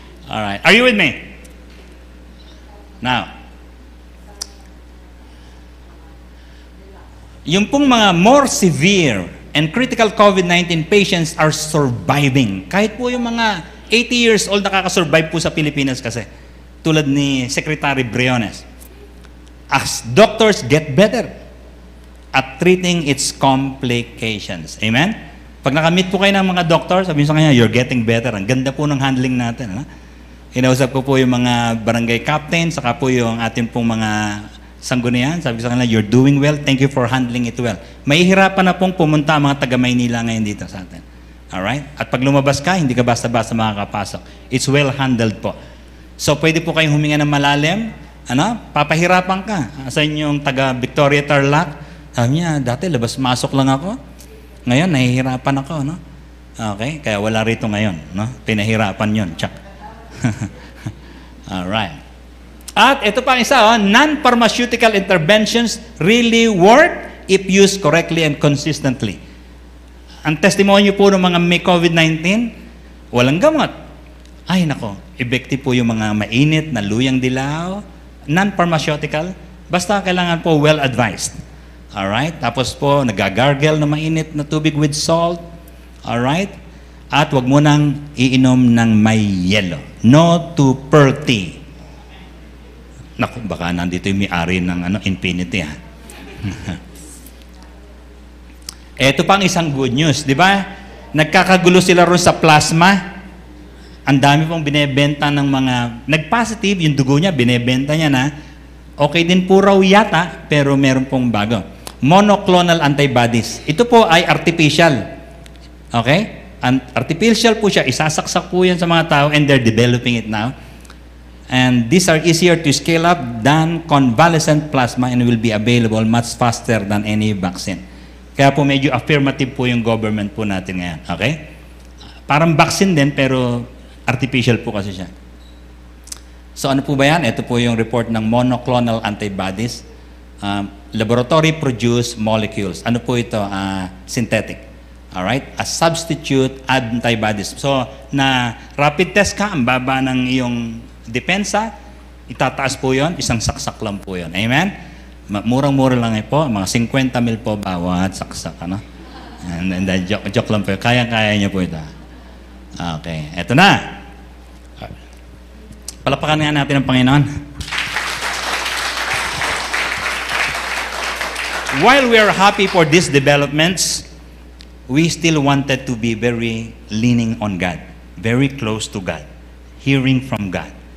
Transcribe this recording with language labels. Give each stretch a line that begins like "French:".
English: Alright. Are you with me? Now,
Filipino: yung pong mga
English: more severe and critical COVID-19 patients are surviving.
Filipino: Kahit po yung mga 80 years old nakakasurvive po sa Pilipinas kasi. Tulad ni Secretary Briones.
English: As doctors get better at treating its complications. Amen?
Filipino: Pag nakamit po kayo ng mga doctor, sabihin sa kanya,
English: you're getting better.
Filipino: Ang ganda po ng handling natin. Ha? Inausap ko po yung mga barangay captain, saka po yung ating pong mga sanggunian. Sabi sa kanila,
English: you're doing well. Thank you for handling it well.
Filipino: Mahihirapan na pong pumunta ang mga taga-Maynila ngayon dito sa atin. Alright? At pag lumabas ka, hindi ka basta-basta makakapasok.
English: It's well handled
Filipino: po. So, pwede po kayong huminga ng malalim. Papahirapan ka. Sa inyong taga-Victoria Tarlac, sabi niya, dati labas-masok lang ako. Ngayon, nahihirapan ako. No? Okay? Kaya wala rito ngayon. No? Pinahirapan yun. Check. Alright.
English: At ito pa isa, non-pharmaceutical interventions really work if used correctly and consistently.
Filipino: Ang testimony po ng mga may COVID-19, walang gamot. Ay nako, effective po yung mga mainit na luyang dilaw, non-pharmaceutical, basta kailangan po well-advised. Alright? Tapos po, nagagargle na mainit na tubig with salt. Alright? At wag mo nang iinom ng may yelo.
English: No to pearl tea.
Filipino: Naku, baka nandito yung may-ari ng Infinity, ha? Ito pang isang good news, di ba? Nagkakagulo sila ron sa plasma. Ang dami pong binebenta ng mga nag-positive, yung dugo niya, binebenta niya na. Okay din po raw yata, pero meron pong bago.
English: Monoclonal antibodies.
Filipino: Ito po ay artificial. Okay? Artificial po siya. Isasaksak po yan sa mga tao
English: and they're developing it now. And these are easier to scale up than convalescent plasma and will be available much faster than any vaccine.
Filipino: Kaya po medyo affirmative po yung government po natin ngayon. Okay? Parang vaccine din pero artificial po kasi siya. So ano po ba yan? Ito po yung report ng monoclonal antibodies.
English: Laboratory-produced molecules.
Filipino: Ano po ito?
English: Synthetic. Alright? A substitute antibodies.
Filipino: So, na rapid test ka, ang baba ng iyong depensa, itataas po yon, isang saksak lang po yon. Amen? Murang-mura lang po, mga 50 mil po bawat saksak. Ano? And then, joke lang po yun. Kaya-kaya niyo po ito. Okay, eto na. Palapakan nga natin ang Panginoon.
English: While we are happy for these developments, we still wanted to be very leaning on God, very close to God, hearing from God.